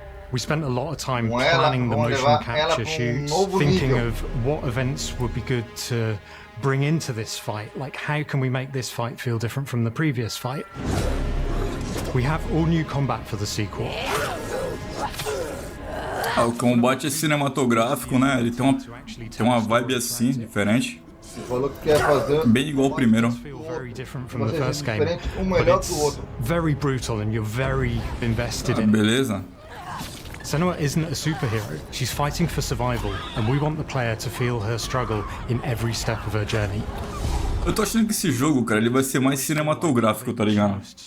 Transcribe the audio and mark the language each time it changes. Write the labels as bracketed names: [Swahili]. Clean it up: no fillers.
[English] We spent a lot of time planning the motion capture shoots, thinking of what events would be good to bring into this fight. Like, how can we make this fight feel different from the previous fight? We have all new combat for the sequel. [Portuguese] O combate é cinematográfico, né? Ele tem uma vibe assim, diferente. Bem igual ao primeiro. [English] Very different from the first game, but it's very brutal and you're very invested in it. [Portuguese] Beleza. [English] Senua isn't a superhero. She's fighting for survival, and we want the player to feel her struggle in every step of her journey. [Portuguese] Eu tô achando que esse jogo, cara, ele vai ser mais cinematográfico, tá ligado?